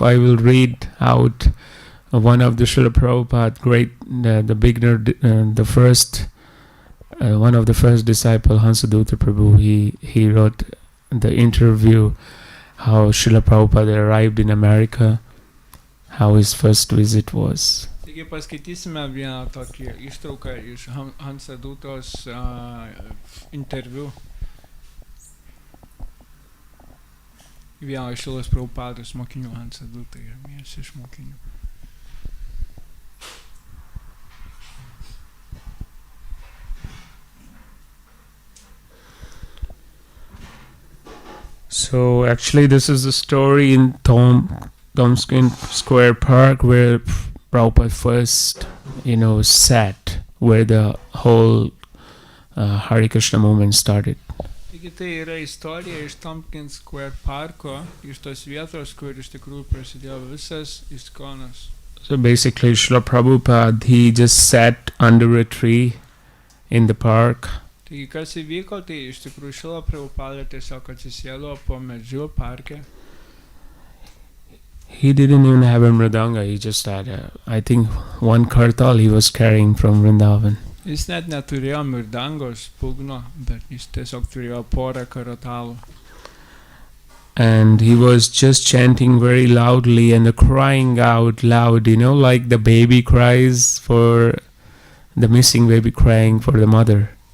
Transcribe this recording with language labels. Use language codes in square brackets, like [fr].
[en] I will read out one of the Srila Prabhupada, the beginner, the first, one of the first disciple, Hansadutta Prabhu. He wrote the interview how Srila Prabhupada arrived in America, how his first visit was. [lt] Taigi paskaitysime vieną tokį ištrauką iš Hansaduttos interviu. Vieno iš Srilos Prabhupados mokinių, Hansadutta yra vienas iš mokinių. [en] So actually this is the story in Tompkins Square Park where Prabhupada first, sat, where the whole Hare Krishna movement started. [lt] Taigi tai yra istorija iš Tompkins Square Parko, iš tos vietos, kur iš tikrųjų prasidėjo visas iskonas. [en] So basically Srila Prabhupada, he just sat under a tree in the park. [lt] Taigi kas įvyko, tai iš tikrųjų Srila Prabhupada tiesiog atsisėdo po medžiu parke. [en] He didn't even have a mridanga, he just had I think one kartal he was carrying from Vrindavan. [lt] Jis net neturėjo mirdangos pugno, bet jis tiesiog turėjo porą karatalų. [en] And he was just chanting very loudly and crying out loud, like the baby cries for the missing baby, crying for the mother.